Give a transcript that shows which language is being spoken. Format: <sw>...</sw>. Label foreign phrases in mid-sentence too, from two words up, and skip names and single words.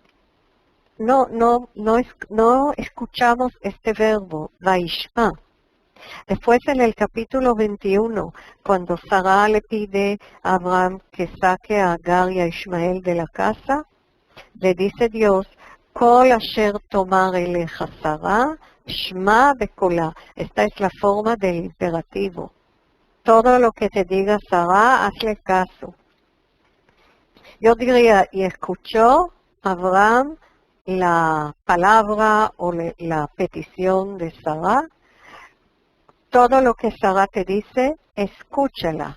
<es>No escuchamos este verbo, Vaishma. Después en el capítulo 21, cuando Sara le pide a Abraham que saque a Agar y a Ismael de la casa, le dice Dios,</es> <he>כל אשר תאמר אליך שרה שמע בקולה.</he> <es>Esta es la forma del imperativo. Todo lo que te diga Sara, hazle caso. Yo diría, y escuchó Abraham la palabra o la petición de Sara. Todo lo que Sara te dice, escúchala.</es>